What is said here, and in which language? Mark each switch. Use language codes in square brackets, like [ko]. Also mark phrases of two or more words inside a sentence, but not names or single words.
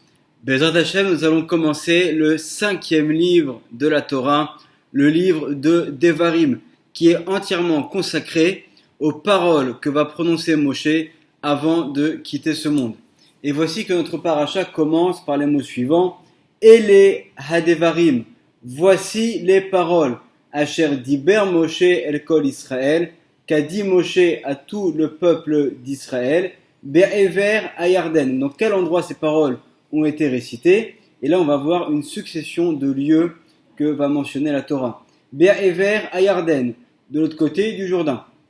[he] בעזרת השם, [fr] nous allons commencer le 5e livre de la Torah, le livre de Devarim, qui est entièrement consacré aux paroles que va prononcer Moshe avant de quitter ce monde. Et voici que notre paracha commence par les mots suivants. [he] אלה הדברים, [fr] voici les paroles. [he] אשר דיבר משה אל כל ישראל, [fr] qu'a dit Moshe à tout le peuple d'Israël. [he] בעבר הירדן. [fr] Dans quel endroit ces paroles ont été récitées? Et là, on va voir une succession de lieux que va mentionner la Torah. [he] בעבר הירדן, [fr] de l'autre côté du Jourdain.